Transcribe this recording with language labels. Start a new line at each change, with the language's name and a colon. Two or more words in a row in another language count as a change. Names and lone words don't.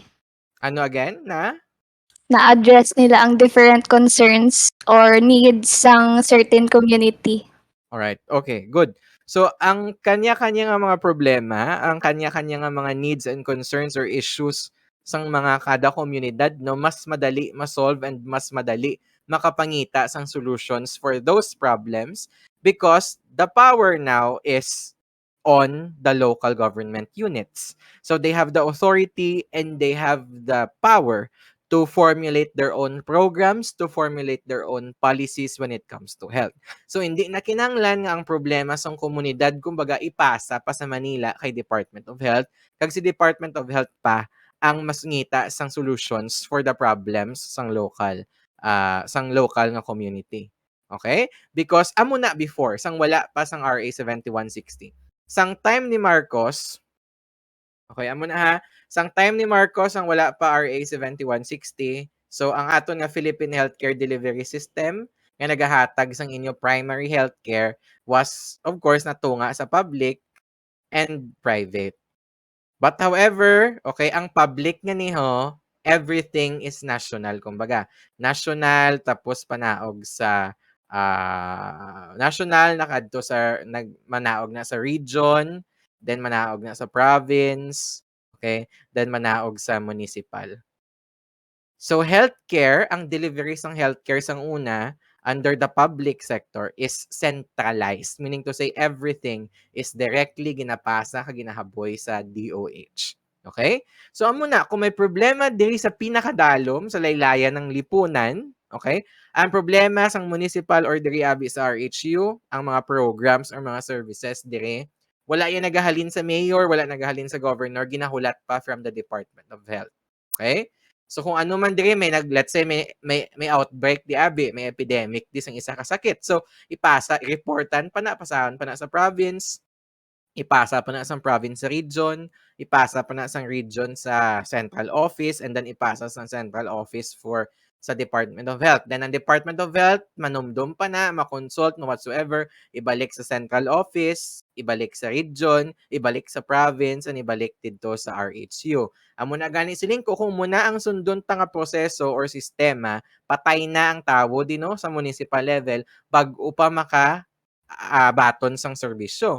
Hiligaynon: Ano again? Na-address nila ang
English: different concerns or needs
Hiligaynon: sang
English: certain community. Alright, okay, good. So,
Hiligaynon: ang kanya-kanya nga mga problema, ang kanya-kanya nga mga
English: needs and concerns or issues
Hiligaynon: sang mga kada komunidad, no, mas madali ma-solve and mas madali makapangita sang
English: solutions for those problems because the power now is on the local government units. So they have the authority and they have the power to formulate their own programs, to formulate their own policies when it comes to health.
Hiligaynon: So hindi na kinanglan nga ang problema sa komunidad kumbaga ipasa pa sa Manila kay Department of Health kag si Department of Health pa ang mas ngita sang
English: solutions for the problems
Hiligaynon: sang local nga community. Okay? Because amo na before sang wala pa sang RA 7160. Sang time ni Marcos, okay, amo na ha. Sang time ni Marcos ang wala pa RA 7160. So ang aton nga Philippine Healthcare Delivery System nga nagahatag sang inyo
English: primary healthcare was of course
Hiligaynon: natunga sa
English: public and private. But however,
Hiligaynon: okay, ang public nga niho,
English: everything is national
Hiligaynon: kumbaga. National tapos panaog sa national nakadto sa manaog na sa region, then manaog na sa province, okay? Then manaog sa municipal. So healthcare, ang delivery sang healthcare sang una
English: under the public sector is centralized, meaning to say everything is directly
Hiligaynon: ginapasa kag ginahaboy sa DOH. Okay? So amo na kung may problema diri sa pinakadalom sa laylayan ng lipunan, okay? Ang problema sang municipal or diri abi sa RHU, ang mga programs or mga services diri wala yan nagahalin sa mayor, wala nagahalin sa governor, ginahulat pa from the Department of Health. Okay? So kung ano man diri
English: let's say
Hiligaynon: may outbreak di abi, may epidemic di sang isa ka sakit. So reportan pa na pasahon pa na sa province, ipasa pa na sa province sa region, ipasa pa na sa region sa central office,
English: and then
Hiligaynon: ipasa sa central office sa Department of Health. Then ang Department of Health, manumdum pa na, makonsult no whatsoever, ibalik sa central office, ibalik sa region, ibalik sa province, and ibalik dito sa RHU. Amo na gani siling ko kung muna ang sundon ta nga proseso or sistema, patay na ang tawo dino sa municipal level bag-o pa baton sang serbisyo.